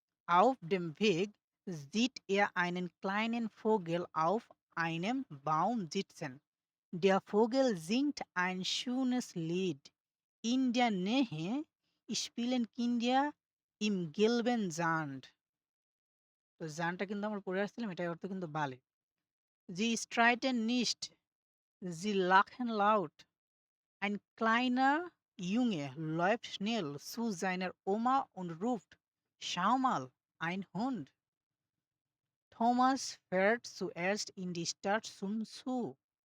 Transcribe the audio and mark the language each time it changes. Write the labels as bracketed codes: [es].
[de] Auf dem Weg sieht er einen kleinen Vogel auf einem Baum sitzen. Der Vogel singt ein schönes Lied. In der Nähe spielen Kinder im gelben Sand. [bn] তো জানটা কিন্তু আমরা পড়ে আসছিলাম এটার অর্থ কিন্তু বালি। [de] Sie streiten nicht, sie lachen laut. Ein kleiner Junge läuft schnell zu seiner Oma und ruft, Schau mal, ein Hund. Thomas fährt zuerst in die Stadt zum Zoo.